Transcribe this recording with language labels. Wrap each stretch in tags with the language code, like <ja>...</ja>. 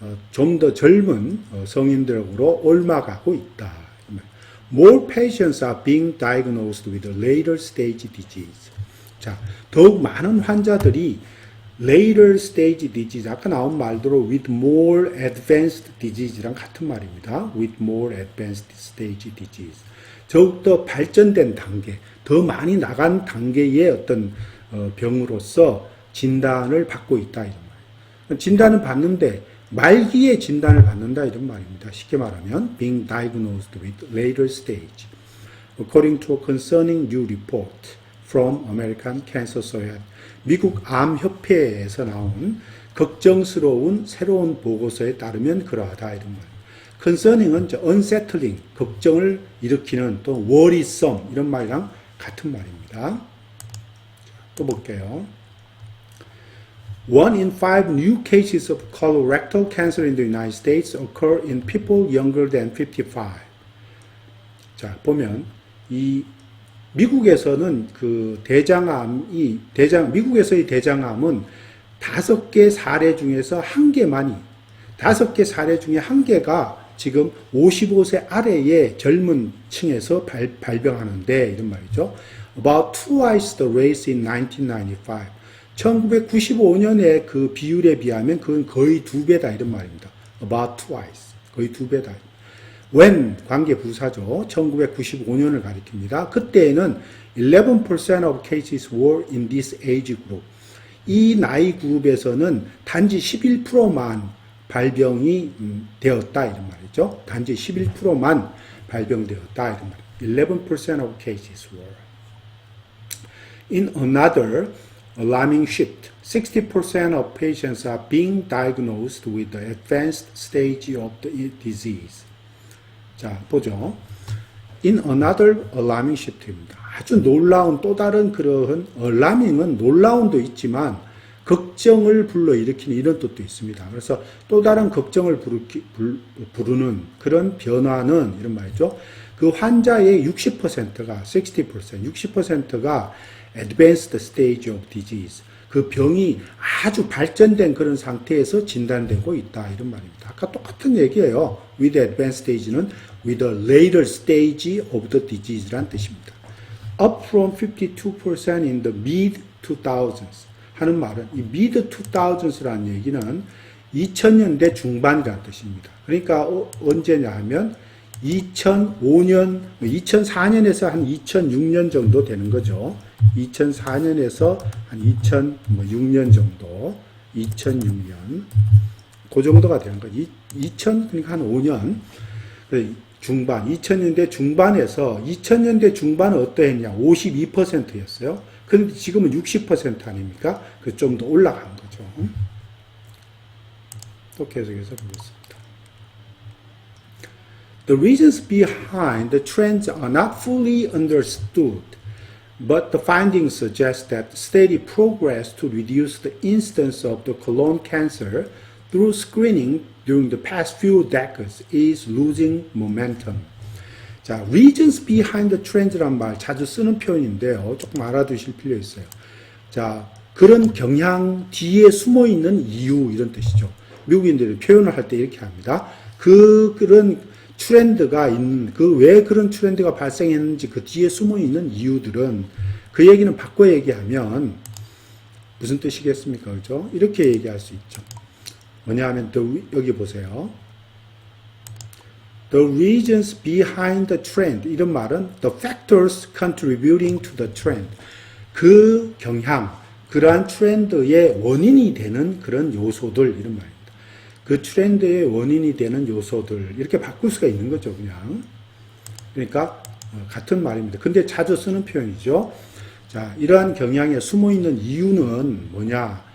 <ko>좀 더 젊은 성인들으로 옮아가고 있다.</ko> <en>More patients are being diagnosed with a later stage disease.</en> <ko>자, 더욱 많은 환자들이</ko> <en>later stage disease,</en> <ko>아까 나온 말대로</ko> <en>with more advanced disease</en> <ko>랑 같은 말입니다.</ko> <en>with more advanced stage disease.</en> <ko>더욱더 발전된 단계, 더 많이 나간 단계의 어떤 병으로서 진단을 받고 있다 이런 말이에요. 진단을 받는데 말기에 진단을 받는다 이런 말입니다. 쉽게 말하면</ko> <en>being diagnosed with later stage, according to a concerning new report from American Cancer Society.</en> <ko>미국 암협회에서 나온 걱정스러운 새로운 보고서에 따르면 그러하다 이런 말이에요. concerning은 unsettling, 걱정을 일으키는 또 worrisome 이런 말이랑 같은 말입니다. 또 볼게요.</ko> <en>1 in 5 new cases of colorectal cancer in the United States occur in people younger than 55.</en> <ko>자, 보면 이 미국에서는 그 미국에서의 대장암은 5개 사례 중에서 1개만이, 5개 사례 중에 1개가 지금 55세 아래의 젊은 층에서 발병하는데 이런 말이죠.</ko> <en>About twice the rates in 1995.</en> <ko>1995년에 그 비율에 비하면 그건 거의 2배다 이런 말입니다.</ko> <en>About twice.</en> <ko>거의 2배다. When 관계 부사죠. 1995년을 가리킵니다. 그때에는</ko> <en>11% of cases were in this age group.</en> <ko>이 나이 그룹에서는 단지 11%만 발병이 되었다 이런 말이죠. 단지 11%만 발병되었다 이런 말이에요.</ko> <en>11% of cases were. In another alarming shift, 60% of patients are being diagnosed with the advanced stage of the disease.</en> <ko>자, 보죠.</ko> <en>In another alarming shift입니다.</en> <ko>아주 놀라운 또 다른 그러한 alarming은 놀라운도 있지만 걱정을 불러일으키는 이런 뜻도 있습니다. 그래서 또 다른 걱정을 부르는 그런 변화는 이런 말이죠. 그 환자의 60%가 60%가</ko> <en>advanced stage of disease.</en> <ko>그 병이 아주 발전된 그런 상태에서 진단되고 있다 이런 말입니다. 아까 똑같은 얘기예요.</ko> <en>with advanced stage는 with a later stage of the disease란 뜻입니다. up from 52% in the mid 2000s</en> <ko>하는 말은 이</ko> <en>mid 2000s라는 얘기는</en> <ko>2000년대 중반이라는 뜻입니다. 그러니까 언제냐 하면 2005년, 2004년에서 한 2006년 정도 되는 거죠. 2004년에서 한 2006년 정도, 2006년, 그 정도가 되는 거죠. 2000, 그러니까 한 5년, 중반, 2000년대 중반에서 2000년대 중반은 어떠했냐? 52%였어요. 그런데 지금은 60% 아닙니까? 그 좀 더 올라간 거죠. 또 계속해서 보겠습니다.</ko> <en>The reasons behind the trends are not fully understood, but the findings suggest that steady progress to reduce the incidence of the colon cancer through screening during the past few decades is losing momentum.</en> <ko>자,</ko> <en>reasons behind the trends</en> <ko>란 말 자주 쓰는 표현인데요. 조금 알아두실 필요 있어요. 자, 그런 경향 뒤에 숨어 있는 이유 이런 뜻이죠. 미국인들이 표현을 할 때 이렇게 합니다. 그런 트렌드가 있는, 왜 그런 트렌드가 발생했는지 그 뒤에 숨어 있는 이유들은 그 얘기는 바꿔 얘기하면 무슨 뜻이겠습니까? 그죠? 이렇게 얘기할 수 있죠. 뭐냐 하면 여기 보세요.</ko> <en>The reasons behind the trend.</en> <ko>이런 말은</ko> <en>the factors contributing to the trend.</en> <ko>그 경향, 그러한 트렌드의 원인이 되는 그런 요소들 이런 말입니다. 그 트렌드의 원인이 되는 요소들 이렇게 바꿀 수가 있는 거죠, 그냥. 그러니까 같은 말입니다. 근데 자주 쓰는 표현이죠. 자, 이러한 경향에 숨어 있는 이유는 뭐냐?</ko>